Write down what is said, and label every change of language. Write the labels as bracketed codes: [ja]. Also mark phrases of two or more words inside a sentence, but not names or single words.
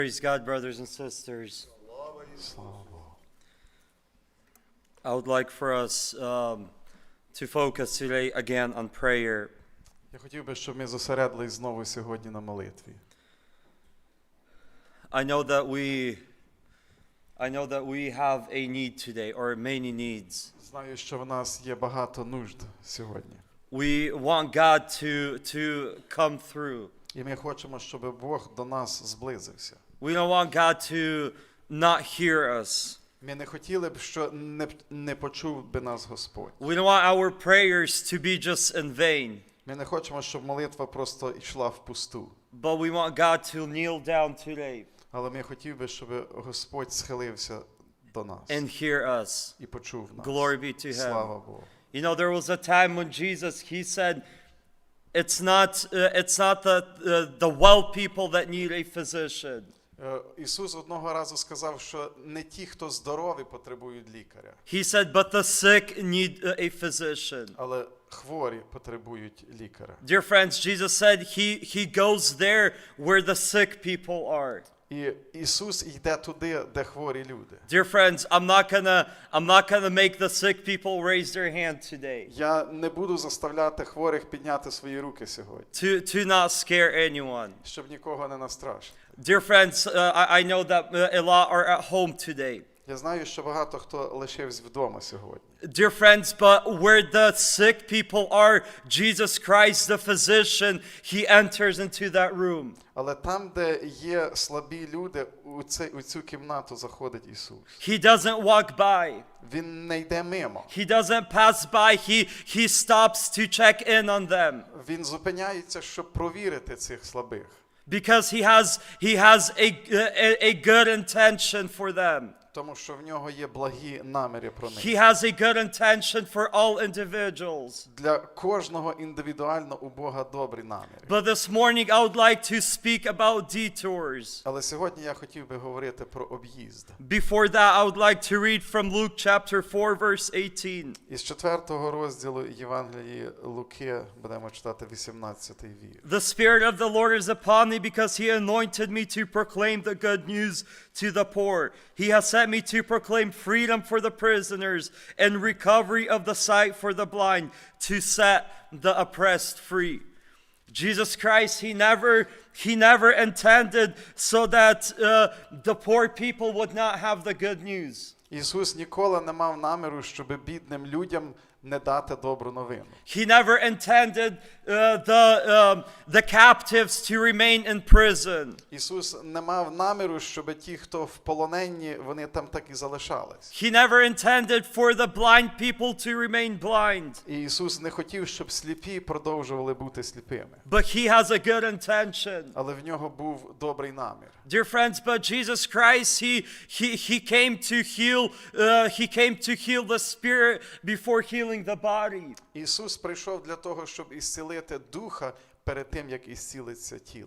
[en] Praise God, brothers and sisters. I would like for us to focus today again on prayer. [uk] Я хотів би, щоб ми зосередились знову сьогодні на молитві. [en] I know that we have a need today, or many needs. [uk] Знаю, що в нас є багато нужд сьогодні. [en] We want God to come through. [uk] І ми хочемо, щоб Бог до нас зблизився. [en] We don't want God to not hear us. [uk] Ми не хотіли б, що не почув би нас Господь. [en] We don't want our prayers to be just in vain. [uk] Ми не хочемо, щоб молитва просто йшла впусту. [en] But we want God to kneel down today [uk] Але ми хотів би, щоб Господь схилився до нас [en] and hear us. [uk] і почув нас. [en] Glory be to Him. [uk] Слава Богу. [en] You know, there was a time when Jesus, He said, it's not the well people that need a physician. [uk] Ісус одного разу сказав, що не ті, хто здорові, потребують лікаря. [en] He said, but the sick need a physician. [uk] Але хворі потребують лікаря. [en] Dear friends, Jesus said he goes there where the sick people are. [uk] І Ісус йде туди, де хворі люди. [en] Dear friends, I'm not gonna make the sick people raise their hand today. [uk] Я не буду заставляти хворих підняти свої руки сьогодні. [en] To not scare anyone. [uk] Щоб нікого не настрашити. [en] Dear friends, I know that a lot are at home today. [uk] Я знаю, що багато хто лишився вдома сьогодні. [en] Dear friends, but where the sick people are, Jesus Christ, the physician, He enters into that room. [uk] Але там, де є слабі люди, у цю кімнату заходить Ісус. [en] He doesn't walk by. [uk] Він не йде мимо. [en] He doesn't pass by. He stops to check in on them. [uk] Він зупиняється, щоб провірити цих слабих. [en] Because he has a good intention for them. [uk] Тому що в нього є благі наміри про них. [en] He has a good intention for all individuals. [uk] Для кожного індивідуально у Бога добрі наміри. [en] But this morning I would like to speak about detours. [uk] Але сьогодні я хотів би говорити про об'їзд. [en] Before that, I would like to read from Luke chapter 4, verse 18. [uk] Із 4-го розділу Євангелії Луки будемо читати 18-й вірш. [en] The Spirit of the Lord is upon me because He anointed me to proclaim the good news to the poor. He has sent me to proclaim freedom for the prisoners and recovery of the sight for the blind, to set the oppressed free. Jesus Christ, he never intended so that the poor people would not have the good news. [uk] Ісус ніколи не мав наміру, щоб бідним людям не дати добру новину. [en] He never intended the captives to remain in prison. [uk] Ісус не мав наміру, щоб ті, хто в полоненні, вони там так і залишались. [en] He never intended for the blind people to remain blind. [uk] І Ісус не хотів, щоб сліпі продовжували бути сліпими. [en] But He has a good intention. [uk] Але в нього був добрий намір. [en] Dear friends, but Jesus Christ, he came to heal the spirit before healing the body. [uk] Ісус прийшов для того, щоб ісцілити духа перед тим, як ісцілиться тіло.